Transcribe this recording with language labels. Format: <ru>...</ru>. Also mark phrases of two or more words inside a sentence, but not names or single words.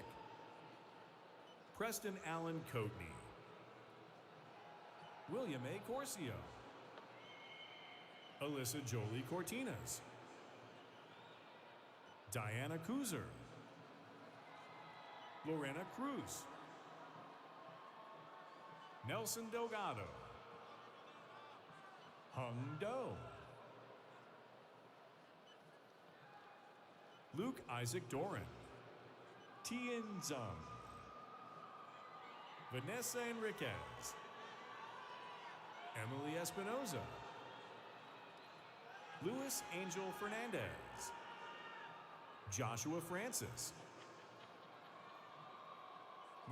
<en>Preston Allen Coatney. William A. Corsia. Alyssa Jolie Cortinas. Diana Kuzer. Lorena Cruz. Nelson Delgado. Hung Do. Luke Isaac Doran. Tien Zung. Vanessa Enriquez. Emily Espinoza. Luis Angel Fernandez. Joshua Francis.</en>